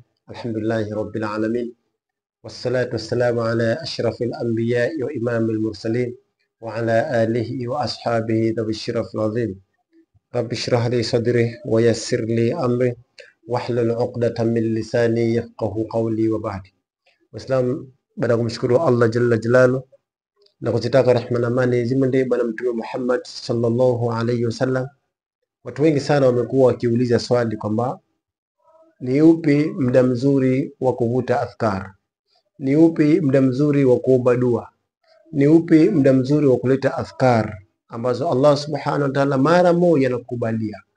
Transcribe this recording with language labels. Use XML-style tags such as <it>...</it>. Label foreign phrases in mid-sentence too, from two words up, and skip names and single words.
<ar>الحمد لله رب العالمين، والصلاة والسلام على أشرف الأنبياء وإمام المرسلين وعلى آله وأصحابه ذوي الشرف العظيم. رب اشرح لي صدري ويسر لي أمري واحلل عقدة من لساني يفقهوا قولي وبعد.</ar> <sw>Waislamu, baada ya kumshukuru Allah</sw> <ar>جل جلاله</ar> <sw>na kuzitaka rehema na amani zimwendee Bwana Mtume Muhammad</sw> <ar>صلى الله عليه وسلم,</ar> <sw>watu wengi sana wamekuwa wakiuliza swali kwamba ni upi muda mzuri wa kuvuta adhkar, ni upi muda mzuri wa kuomba dua, ni upi muda mzuri wa kuleta adhkar ambazo Allah</sw> <ar>سبحانه وتعالى</ar> <sw>mara moja anakubalia.</sw>